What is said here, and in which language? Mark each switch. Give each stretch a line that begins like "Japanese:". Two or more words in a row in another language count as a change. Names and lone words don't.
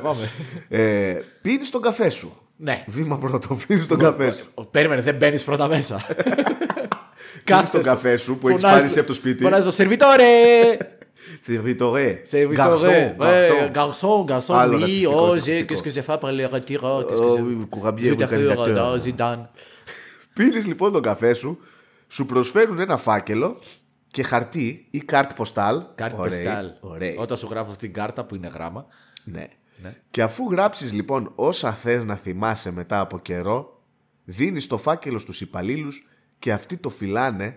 Greek: Πίνεις τον καφέ σου. Ναι. Βήμα πρώτο, πίνεις τον καφέ σου. Περίμενε, δεν μπαίνει πρώτα μέσα. Πίνεις τον καφέ σου που έχεις πάρει από το σπίτι. Φωνάζει το σερβιτόρε! Servitore. Σερβιτόρε! Garçon. Garçon, Άλλο oui, ρατσιστικό, oh, ρατσιστικό.
French: qu'est-ce que j'ai fait par le retiro? Qu'est-ce que j'ai
Greek: Κουραμπιέ, fait organisateur. Zidane. Πίνεις λοιπόν τον καφέ σου, σου προσφέρουν ένα φάκελο και χαρτί ή
French: carte postale.
Greek: Κάρτ Ωραίοι, ποστάλ. ωραίοι. Όταν σου γράφω αυτή την κάρτα που είναι γράμμα. Ναι. Ναι. Και αφού γράψεις λοιπόν όσα θες να θυμάσαι μετά από καιρό, δίνεις το φάκελο στους υπαλλήλους και αυτοί το φυλάνε.